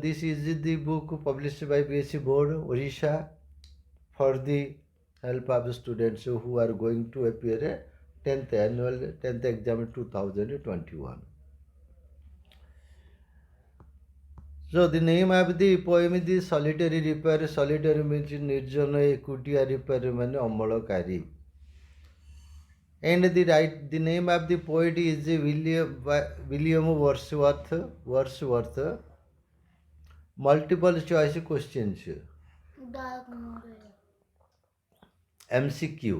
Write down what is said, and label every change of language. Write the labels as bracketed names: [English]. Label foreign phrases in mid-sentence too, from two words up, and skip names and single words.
[English] This is the book published by BSc Board Orissa for the help of students who are going to appear 10th annual 10th exam 2021. So the name of the poem is the Solitary Reaper. Solitary means [Odia] ନିର୍ଜନ ଏକୁଟିଆ reaper ମାନେ ଅମଳକାରୀ. [English] And the name of the poet is William Wordsworth. Wordsworth. Multiple choice questions. MCQ.